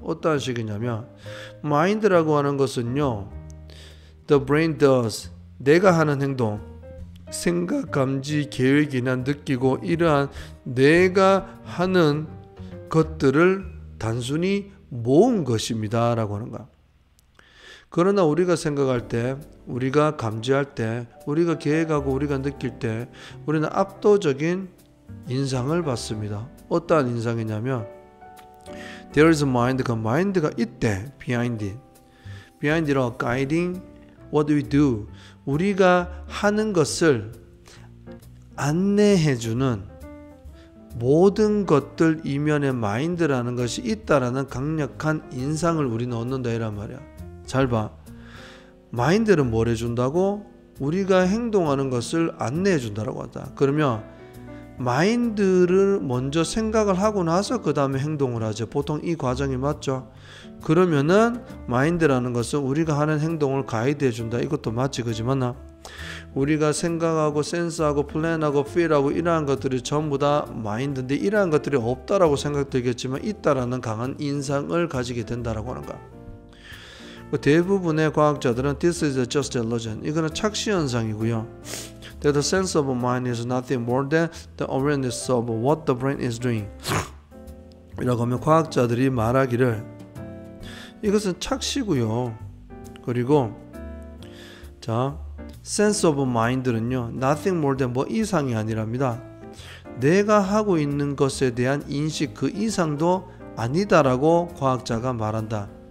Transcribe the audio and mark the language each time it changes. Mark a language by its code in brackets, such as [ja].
[ko] 어떠한 식이냐면 마인드라고 하는 것은요 [en] the brain does, [ko] 내가 하는 행동, 생각, 감지, 계획이나 느끼고 이러한 내가 하는 것들을 단순히 모은 것입니다 라고 하는 거야. 그러나 우리가 생각할 때, 우리가 감지할 때, 우리가 계획하고 우리가 느낄 때 우리는 압도적인 인상을 받습니다. 어떠한 인상이냐면 [en] There is a mind, [ko] 그 마인드가 있대. [en] behind it. behind이라고 guiding what we do. [ko] 우리가 하는 것을 안내해주는 모든 것들 이면에 마인드라는 것이 있다라는 강력한 인상을 우리는 얻는다 이란 말이야. 잘 봐. 마인드는 뭘 해준다고? 우리가 행동하는 것을 안내해 준다라고 한다. 그러면 마인드를 먼저 생각을 하고 나서 그 다음에 행동을 하죠. 보통 이 과정이 맞죠? 그러면은 마인드라는 것은 우리가 하는 행동을 가이드해 준다. 이것도 맞지, 그지 맞나? 우리가 생각하고 센스하고 플랜하고 필하고 이러한 것들이 전부 다 마인드인데 이러한 것들이 없다라고 생각되겠지만 있다라는 강한 인상을 가지게 된다라고 하는 거야. 대부분의 과학자들은 [en] This is just illusion. [ko] 이거는 착시 현상이고요. [en] That the sense of mind is nothing more than the awareness of what the brain is doing. [ko] 이라고 하면 과학자들이 말하기를 이것은 착시고요. 그리고 자, sense of mind는요. [en] Nothing more than [ko] 뭐 이상이 아니랍니다. 내가 하고 있는 것에 대한 인식 그 이상도 아니다라고 과학자가 말한다.